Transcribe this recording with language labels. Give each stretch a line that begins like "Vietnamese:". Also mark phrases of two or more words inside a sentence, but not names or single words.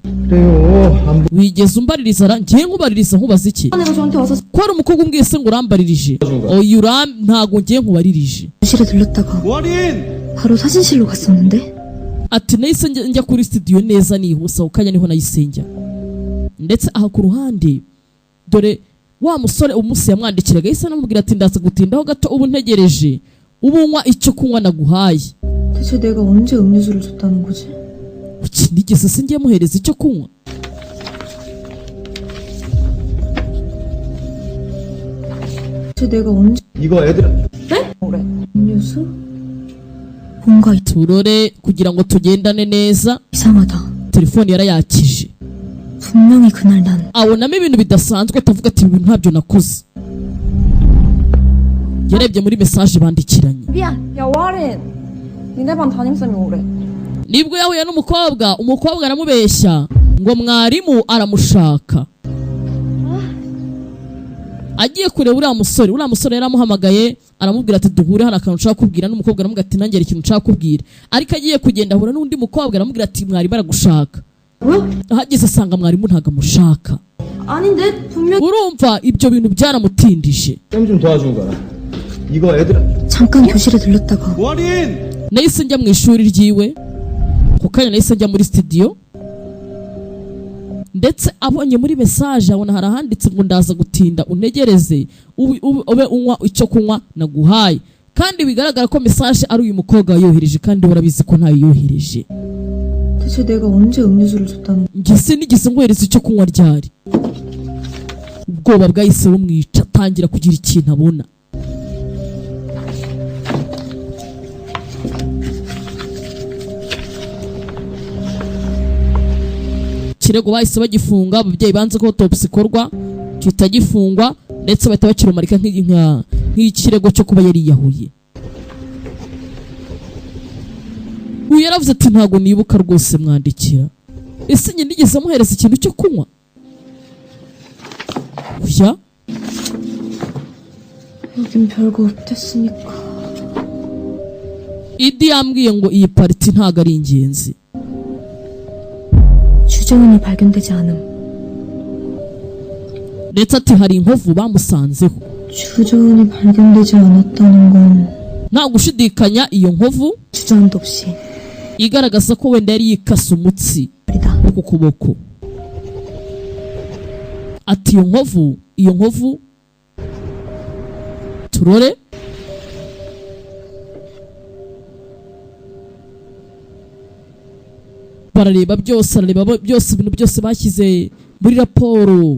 Kinyarwanda: wigeze umbaririza? ngiye nkubaririza nkubaza iki?
Korean: 내가 저한테 와서
Kinyarwanda: ko hari umukobwa umbwiye se ngo urambaririje? oya ntago ngiye nkubaririje.
Korean: 실에 들렀다가 바로 사진실로 갔었는데
Kinyarwanda: ati nahise njya kuri studio neza nihuse, ako kanya niho nahise njya. ndetse aha ku ruhande dore wa musore umunsi yamwandikiraga yahise anamubwira ati ndaza gutindaho gato ubu ntegereje ubu unywa icyo kunywa naguhaye.
Korean: 대체 내가 언제 음료수를 줬다는 거지?
Kinyarwanda: nigeze se ngiye muhereza icyo kunywa?
Korean: 대체 내가 언제 이거 애들 음료수? 뭔가
Kinyarwanda: turore kugira ngo tugendane neza
Korean: 이상하다.
Kinyarwanda: telefone yarayakije
Korean: 분명히 그날 난
Kinyarwanda: abonamo ibintu bidasanzwe atavuga ati ibi bintu ntabyo nakoze. yarebye muri message bandikiranye
Korean: 미안. 야 와린. 니네 반 담임쌤이 오래.
Kinyarwanda: nibwo yahuye n'umukobwa umukobwa aramubeshya ngo mwarimu aramushaka. agiye kureba uriya musore yaramuhamagaye aramubwira ati duhure hari akantu nshaka kubwira n'umukobwa aramubwira ati nanjye hari ikintu nshaka kubwira ariko agiye kugenda ahura n'undi mukobwa aramubwira ati mwarimu aragushaka. ahageze asanga mwarimu ntago amushaka.
Korean: 아닌데 분명
Kinyarwanda: urumva ibyo bintu byaramutindije.
Korean: 쌤 좀 도와주고 가라. 이거 애들 잠깐 교실에 들렀다가 와린!
Kinyarwanda: nahise njya mu ishuri ryiwe ku kanya nahise njya muri studio ndetse abonye muri message abona hari ahanditse ngo ndaza gutinda untegereze ube unywa icyo kunywa naguhaye kandi bigaragara ko message ari uyu mukobwa wayohereje kandi barabizi ko ntayo yohereje.
Korean: 대체 내가 언제 음료수를 줬다는
Kinyarwanda: ngise nigeze ngohereza icyo kunywa ryari. ubwoba bwahise bumwica atangira kugira ikintu abona. ikirego bahise bagifunga ababyeyi banze ko autopsy ikorwa gihita gifungwa ndetse bahita bakirumarika nk'ikirego cyo kuba yariyahuye. uyu yaravuze ati ntabwo nibuka rwose mwandikira ese njye nigeze amuhereza ikintu cyo kunywa? oya
Korean: 여긴 별거 없댔으니까
Kinyarwanda: idi yambwiye ngo iyi pariti ntabwo ari ingenzi.
Korean: 주정은이 발견되지 않음.
Kinyarwanda: ndetse ati hari inkovu bamusanzeho.
Korean: 주정은이 발견되지 않았다는 건
Kinyarwanda: nta gushidikanya iyo nkovu
Korean: 주저함도 없이
Kinyarwanda: igaragaza ko wenda yari yikase umutsi
Korean: 말이다.
Kinyarwanda: wo ku kuboko. ati iyo nkovu turore barareba byose ibintu byose bashyize muri raporo.